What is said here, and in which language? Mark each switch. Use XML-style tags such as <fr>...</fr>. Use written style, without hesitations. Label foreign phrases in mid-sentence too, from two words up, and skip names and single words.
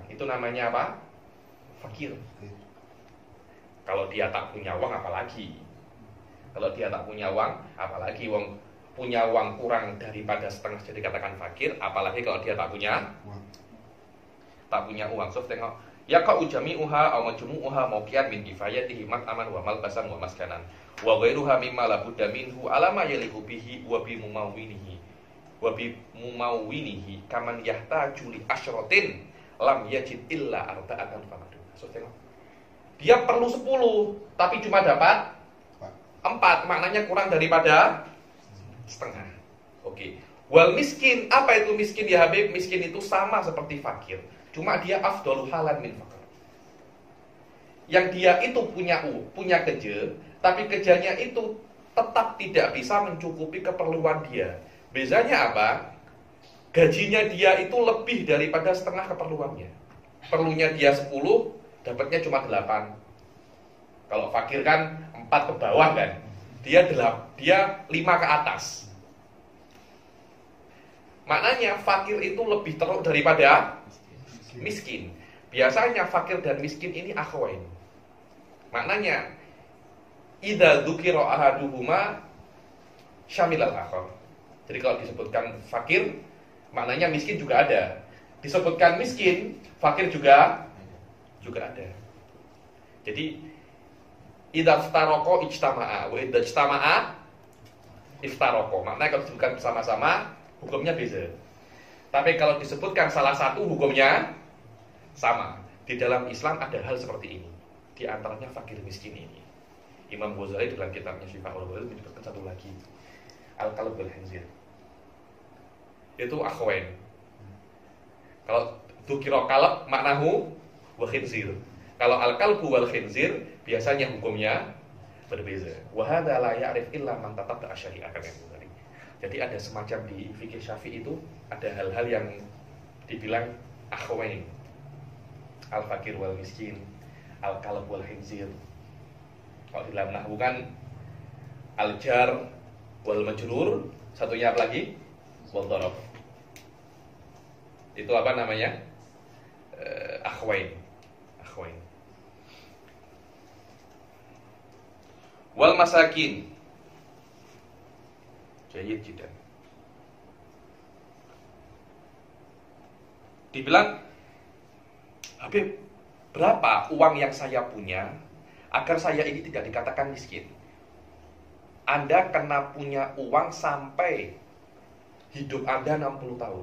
<ms>Itu namanya apa? Fakir. Kalau dia tak punya uang apalagi. Kalau dia tak punya uang apalagi. Punya uang kurang daripada setengah jadi katakan fakir. Apalagi kalau dia tak punya uang. So tengok,</ms> <ar>يقع جميعها أو مجموعها موقعا من كفايته مطعما وملبسا ومسكنا وغيرها مما لا بد منه على ما يليق به وبممونه كمن يحتاج إلى عشرة لم يجد إلا أربعة فما دون.</ar> <ms>So tengok, dia perlu 10 tapi cuma dapat 4, maknanya kurang daripada setengah. Oke.</ms> <ar>والمسكين,</ar> <ms>apa itu miskin</ms> <ar>يا حبيب?</ar> <ms>Miskin itu sama seperti fakir, cuma dia</ms> <ar>أفضل حالا من</ar> <ms>fakir. Yang dia itu punya kerja, tapi kerjanya itu tetap tidak bisa mencukupi keperluan dia. Bezanya apa? Gajinya dia itu lebih daripada setengah keperluannya. Perlunya dia 10, dapatnya cuma 8. Kalau fakir kan 4 ke bawah kan. Dia 5 ke atas. Maknanya fakir itu lebih teruk daripada miskin. Biasanya fakir dan miskin ini akhwain.</ms> <ar>Maknanya إذا ذكر أحدهما شمل الآخر.</ar> <ms>Jadi kalau disebutkan fakir, maknanya miskin juga ada. Disebutkan miskin, fakir juga ada.</ms> <ar>Jadi إذا افترقا اجتمعا وإذا اجتمعا افترقا.</ar> <ms>Maknanya kalau disebutkan bersama-sama hukumnya beda. Tapi kalau disebutkan salah satu hukumnya sama. Di dalam Islam ada hal seperti ini. Di antaranya fakir miskin ini. Imam Ghazali dalam kitabnya Syifa'ul Ghalil menyebutkan satu lagi.</ms> <ar>الكلب والخنزير.</ar> <ms>Itu akhwain.</ms> <ar>Kalau ذكر كلب معناه وخنزير.</ar> <ms>Kalau</ms> <ar>الكلب والخنزير</ar> <ms>biasanya hukumnya berbeza.</ms> <ar>وهذا لا يعرف إلا من تتبع الشريعة kan.</ar> <ms>Jadi ada semacam di fikih Syafi'i itu ada hal-hal yang dibilang akhwain.</ms> <ar>الفقير والمسكين الكلب والخنزير.</ar> <ms>Kalau di dalam nahwu kan</ms> <ar>الجار والمجرور,</ar> <ms>satunya apa lagi?</ms> <ar>والضرب.</ar> <ms>Itu apa namanya?</ms> <ar>أخوين والمساكين. جيد جدا.</ar> <ms>Dibilang, Habib, berapa uang yang saya punya agar saya ini tidak dikatakan miskin? Anda kena punya uang sampai hidup Anda 60 tahun.</ms>